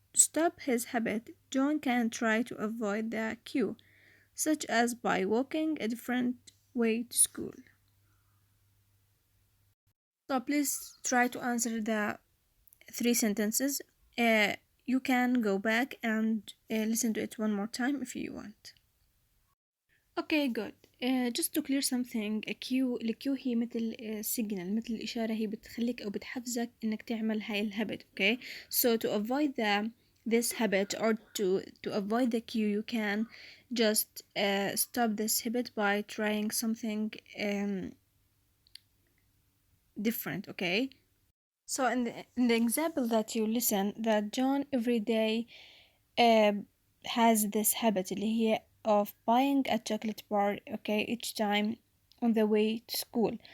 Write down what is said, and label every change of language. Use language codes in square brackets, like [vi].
[en] To stop his habit, John can try to avoid the cue, such as by walking a different way to school. So please try to answer the three sentences. Uh, you can go back and listen to it one more time if you want. Okay, good. Just to clear something, [ar] الكيو هي مثل signal، مثل الإشارة، هي بتخليك أو بتحفزك إنك تعمل هاي الhabit. [en] Okay, so to avoid this habit or to avoid the cue, you can just stop this habit by trying something different. Okay, so in the example that you listen, that John every day uh, has this habit [ar] اللي هي [en] of buying a chocolate bar, okay, each time on the way to school.